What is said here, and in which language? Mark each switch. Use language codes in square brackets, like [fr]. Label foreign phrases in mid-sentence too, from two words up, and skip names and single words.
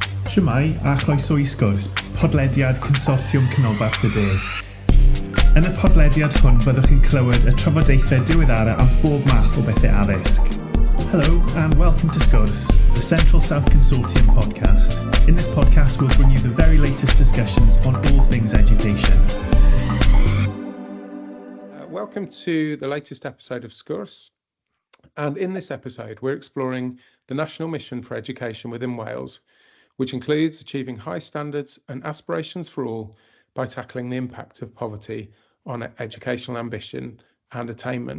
[cy] Shwmae a chroeso I Sgwrs, podlediad Consortiwm Canolbarth y De. Yn y podlediad hwn byddwch chi'n clywed y trafodaethau diweddara am bob math o bethau addysg. [en] Hello and welcome to Sgwrs, the Central South Consortium podcast. In this podcast we'll bring you the very latest discussions on all things education. Welcome to the latest episode of Sgwrs. And in this episode we're exploring the national mission for education within Wales, which includes achieving high standards and aspirations for all by tackling the impact of poverty on educational ambition and attainment.